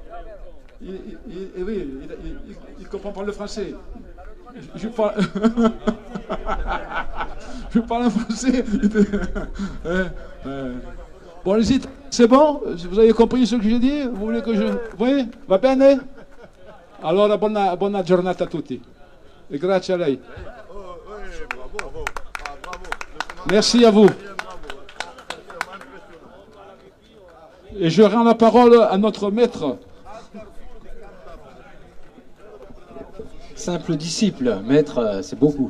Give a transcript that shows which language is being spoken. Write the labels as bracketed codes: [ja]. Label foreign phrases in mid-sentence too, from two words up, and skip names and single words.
[fr] Il comprend pas le français. Je parle, je parle en français. Bon, allez-y, c'est bon? Vous avez compris ce que j'ai dit? Vous voulez que je... Oui? [it] Va bene? Allora, buona giornata a tutti. E grazie a lei. [fr] Merci à vous. Et je rends la parole à notre maître. Simple disciple, maître, c'est beaucoup.